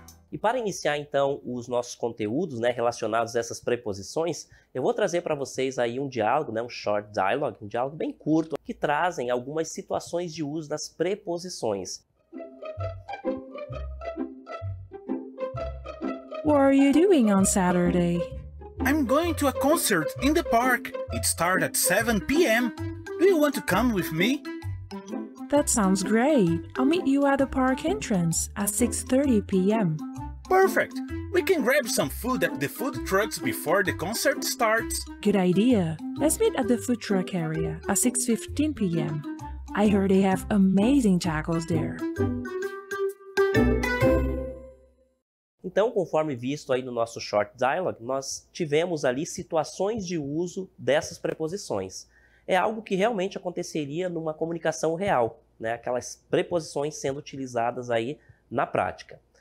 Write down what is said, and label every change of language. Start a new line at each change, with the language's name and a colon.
Portuguese: E para iniciar, então, os nossos conteúdos, né, relacionados a essas preposições, eu vou trazer para vocês aí um diálogo, né, um
English: short dialogue,
Portuguese: um diálogo bem curto, que trazem algumas situações de uso das preposições.
English: What are you doing on Saturday? I'm going to a concert in the park. It starts at 7 p.m. Do you want to come with me? That sounds great. I'll meet you at the park entrance at 6:30 p.m. Perfect. We can grab some food at the food trucks before the concert starts. Good idea. Let's meet at the food truck area at 6:15 p.m. I heard they have amazing tacos there.
Portuguese: Então, conforme visto aí no nosso
English: short dialogue,
Portuguese: nós tivemos ali situações de uso dessas preposições. É algo que realmente aconteceria numa comunicação real, né? Aquelas preposições sendo utilizadas aí na prática.